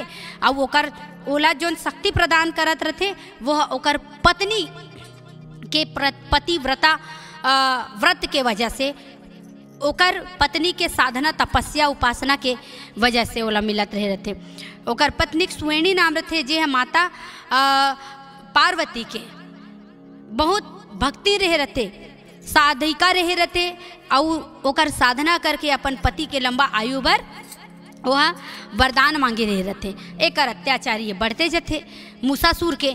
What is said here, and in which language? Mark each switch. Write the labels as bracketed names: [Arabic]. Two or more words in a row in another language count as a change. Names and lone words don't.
[Chhattisgarhi] अब ओकर ओला जोन शक्ति प्रदान करत रहते वह ओकर पत्नी के पतिव्रता व्रत के वजह से, ओकर पत्नी के साधना तपस्या उपासना के वजह से ओला मिलत रहे रहते। ओकर पत्नी सुवेणी नाम रहते जे माता पार्वती के बहुत भक्ति रहे रहते, साधिका रहे रहते और ओकर साधना करके अपन पति के लंबा आयु भर वह वरदान मांगे रहे रहते। एक अत्याचारी बढ़ते जाते मूसासुर के।